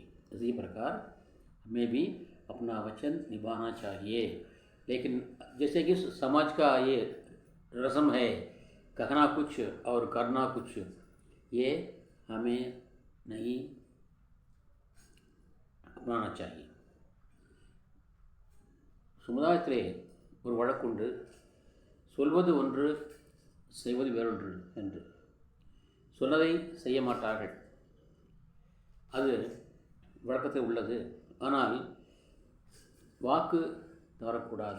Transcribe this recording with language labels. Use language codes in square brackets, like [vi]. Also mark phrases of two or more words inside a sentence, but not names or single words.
[hi] इसी प्रकार हमें भी अपना वचन निभाना चाहिए. लेकिन जैसे कि समाज का ये रस्म है, कहना कुछ और करना कुछ, ये हमें नहीं अपनाना चाहिए. [ta] சமுதாயத்திலே ஒரு வழக்குண்டு, சொல்வது ஒன்று செய்வது வேறொன்று என்று. சொன்னதை செய்ய மாட்டார்கள், அது வழக்கத்தில் உள்ளது. ஆனால் வாக்கு தவறக்கூடாது.